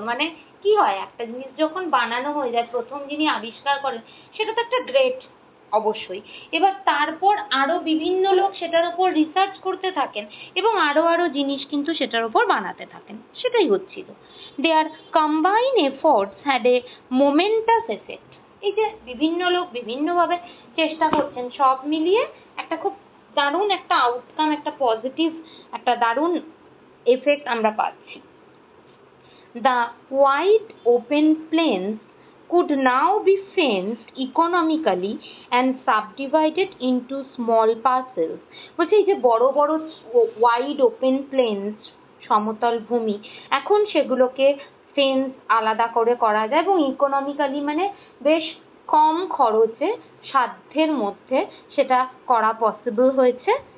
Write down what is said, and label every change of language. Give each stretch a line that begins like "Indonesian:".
Bangla: মানে কি হয়, একটা জিনিস যখন বানানো হয়ে যায়, প্রথম যিনি আবিষ্কার করেন সেটা তো একটা গ্রেট অবশ্যই, এবার তারপর আরো বিভিন্ন লোক সেটার উপর রিসার্চ করতে থাকেন এবং আরো জিনিস কিন্তু সেটার উপর বানাতে থাকেন, সেটাই হচ্ছিল।
English: There combine efforts had a momentous effect.
Bangla: এই যে বিভিন্ন লোক বিভিন্নভাবে চেষ্টা করছেন, সব মিলিয়ে একটা খুব দারুণ একটা আউটকাম, একটা পজিটিভ, একটা দারুণ এফেক্ট আমরা পাচ্ছি।
English: The wide open plains could now be fenced economically and subdivided into small parcels.
Bangla: বলছে এই যে বড় বড় ওয়াইড ওপেন প্লেন্স, সমতল ভূমি, এখন সেগুলোকে ফেন্স আলাদা করে করা যায় এবং ইকোনমিক্যালি মানে বেশ কম খরচে সাধ্যের মধ্যে সেটা করা পসিবল হয়েছে।